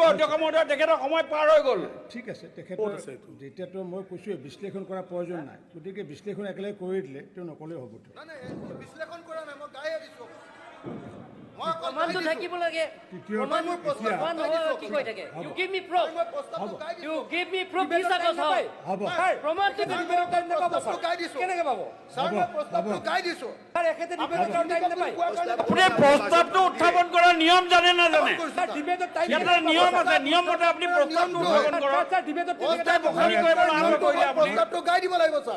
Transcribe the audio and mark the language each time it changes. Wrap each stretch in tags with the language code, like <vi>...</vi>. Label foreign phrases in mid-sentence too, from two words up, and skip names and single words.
<as>তেখেতৰ সময় পাৰ হৈ গ'ল। ঠিক আছে, তেখেতৰ যেতিয়াতো মই কৈছোঁ বিশ্লেষণ কৰাৰ প্ৰয়োজন নাই, গতিকে বিশ্লেষণ একেলগে কৰি দিলে তেওঁ নকলেও হ'ব। বিশ্লেষণ কৰা নাই, মই গায়ে দিছোঁ। প্ৰমাণটো থাকিব লাগে। প্ৰমাণ কি কৈ থাকে?</as> <en>You give me proof. You give me proof.</en> <as>কি কথা হয়? প্ৰমাণটো কেনেকৈ পাব? ছাৰ, মই প্ৰস্তাৱটো গাই দিছোঁ। আপুনি প্ৰস্তাৱটো উত্থাপন কৰাৰ নিয়ম জানে নাজানে? এটা নিয়ম আছে, নিয়ম মতে আপুনি প্ৰস্তাৱটো উত্থাপন কৰক। প্ৰস্তাৱটো গাই দিব লাগিব ছাৰ।</as>